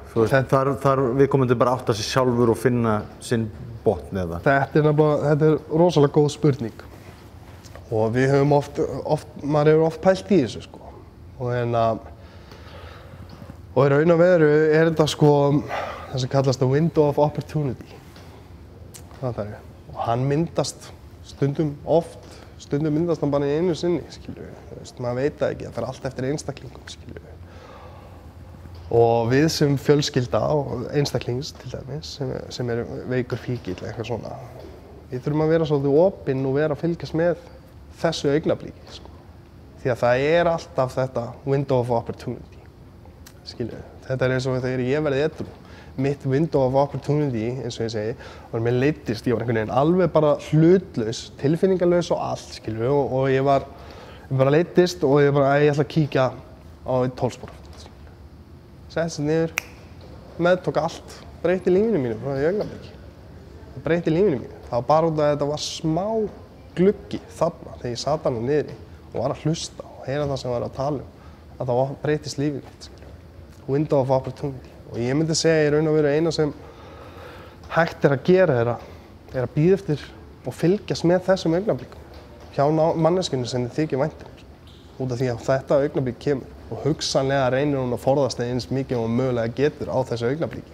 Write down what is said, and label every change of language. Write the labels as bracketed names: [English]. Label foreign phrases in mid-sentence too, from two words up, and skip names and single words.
[Icelandic] Þú veist, þar viðkomandi bara átta sig sjálfur og finna sinn botn eða? Þetta er rosalega góð spurning og við höfum maður hefur oft pælt í þessu sko og í raun og veru er þetta sko það sem kallast [English] a window of opportunity. [Icelandic] Og hann myndast stundum myndast hann bara í einu sinni, skilur við. Þú veist, maður veit það ekki, það fer allt eftir einstaklingum, skilur við. Og við sem fjölskylda og einstaklings til dæmis, sem er veikur fíkill eitthvað svona, við þurfum að vera svolítið opinn og vera að fylgjast með þessu augnabliki, sko. Því að það er alltaf þetta [English] window of opportunity, [Icelandic] skilur við. Þetta er eins og þegar ég verði edrú. Mitt [English] window of opportunity, [Icelandic] eins og ég segi, var mér leiddist, ég var einhvern veginn alveg bara hlutlaus, tilfinningalaus og allt, skilur við, og ég bara leiddist og ég ætla að kíkja á einn tólspor. Settist niður, meðtók allt, breytti lífinu mínu frá því augnablik. Það breytti lífinu mínu. Það var bara út af að þetta var smá gluggi þarna þegar ég sat hana niðri og var að hlusta og heyra það sem var að tala að það breyttist lífið mitt, skilur við. [English] Window of opportunity. [Icelandic] Og ég myndi segja í raun og veru eina sem hægt að gera er að bíða eftir og fylgjast með þessum augnablikum hjá manneskjunni sem þið þykir vænt um. Út af því að þetta augnablik kemur og hugsanlega reynir hún að forðast það eins mikið og hún mögulega getur á þessu augnabliki.